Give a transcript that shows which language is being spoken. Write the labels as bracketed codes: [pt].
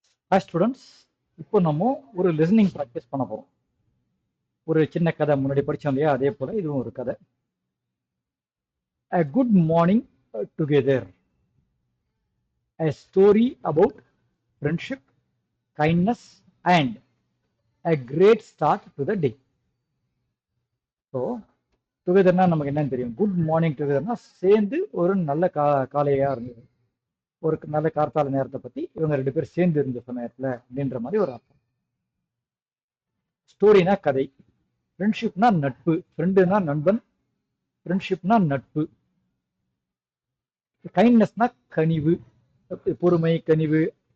[en] Hi students, [ta] இப்போ நம்ம ஒரு listening practice பண்ண போறோம். ஒரு சின்ன கதை முன்னாடி படிச்சோம் இல்லையா, அதே போல இதுவும் ஒரு கதை. [en] A good morning together. A story about friendship, kindness and a great start to the day. [ta] So, டுகெதர்னா நமக்கு என்னன்னு தெரியும். குட் மார்னிங் டுகெதர்னா சேர்ந்து ஒரு நல்ல காலையா இருந்தது. ஒரு நல்ல கார்த்தால நேரத்தை பத்தி இவங்க ரெண்டு பேரும் சேர்ந்து இருந்த சமயத்துல அப்படின்ற மாதிரி ஒரு அர்த்தம். ஸ்டோரினா கதை, ஃப்ரெண்ட்ஷிப்னா நட்பு, ஃப்ரெண்டுனா நண்பன், ஃப்ரெண்ட்ஷிப்னா நட்பு, கைண்ட்னஸ்னா கனிவு, பொறுமை, கனிவு.